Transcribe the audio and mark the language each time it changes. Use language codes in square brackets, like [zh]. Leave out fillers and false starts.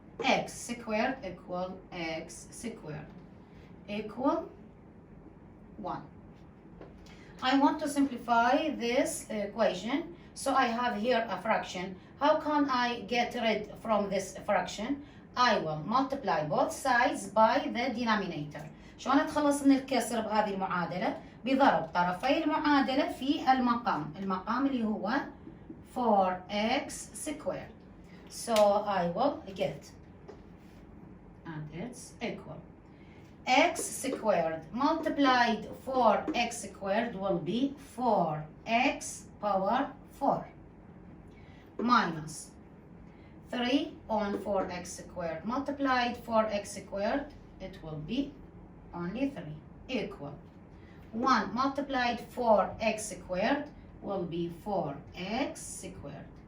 [en] X squared equal x squared equal 1. I want to simplify this equation, so I have here a fraction. How can I get rid from this fraction? I will multiply both sides by the denominator. [ar] شلون اتخلص من الكسر بهذه المعادلة؟ بضرب طرفي المعادلة في المقام اللي هو 4x squared. [en] So I will get, and it's equal, x squared multiplied 4x squared will be 4x power 4 minus 3 on 4x squared multiplied 4x squared, it will be only 3 equal 1 multiplied 4x squared will be 4x squared.